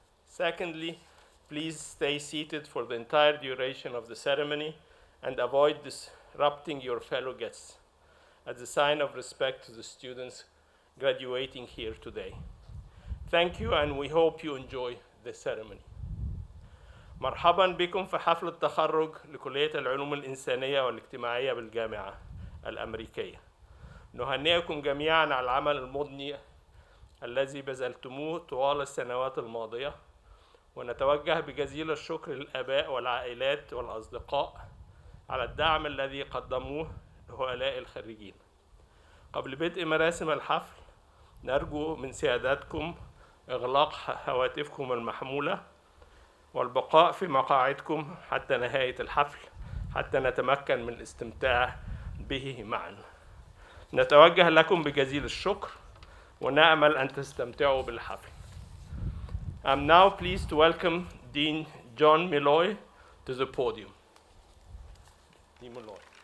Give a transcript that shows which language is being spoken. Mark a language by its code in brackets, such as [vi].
[en] Secondly, please stay seated for the entire duration of the ceremony and avoid disrupting your fellow guests as a sign of respect to the students graduating here today. Thank you, and we hope you enjoy the ceremony. [ar] مرحبا بكم في حفل التخرج لكلية العلوم الإنسانية والاجتماعية بالجامعة الأمريكية. نهنئكم جميعا على العمل المضني الذي بذلتموه طوال السنوات الماضية، ونتوجه بجزيل الشكر للآباء والعائلات والأصدقاء على الدعم الذي قدموه لهؤلاء الخريجين. قبل بدء مراسم الحفل نرجو من سيادتكم إغلاق هواتفكم المحمولة والبقاء في مقاعدكم حتى نهاية الحفل حتى نتمكن من الاستمتاع به معا. نتوجه لكم بجزيل الشكر ونأمل أن تستمتعوا بالحفل. [en] I'm now pleased to welcome Dean John Malloy to the podium. Dean Malloy.